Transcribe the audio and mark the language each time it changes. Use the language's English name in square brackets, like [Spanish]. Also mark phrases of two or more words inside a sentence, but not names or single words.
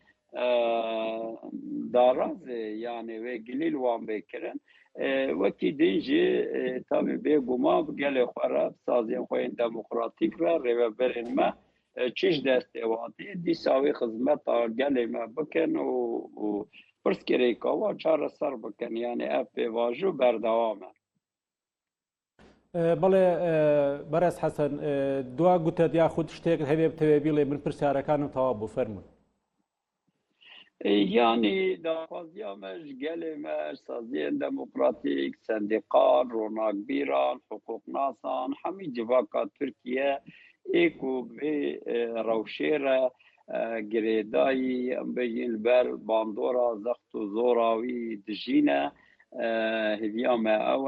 [Kurdish] darazê yani wê gilîl wan bêkirin wekî din jî tabii bêguman gelê xwe re saziyên xwe yên demokratîk re rêveberên me çiş destêwatî dîsa wê xizmeta gelê me bikin û pirsgirêka wan çareser bikin yani ev pêvaji û berdewam e [Central Kurdish] بەڵێ بەڕێز حەسەن دوا گوتت یاخود شتێک هەبێ بتەوێ بیڵێ من پرسیارەکانم تەواو بوو فەرموون [Kurdish] yani daxwaziya me ji gelê me saziyên demokratîk sendîqan ronakbîran hukuknasan hemî civaka Tirkiye ê ku vê rewşê re girêdayî em bêjîn li ber bandora zext û zora wî dijîne hêviya me ew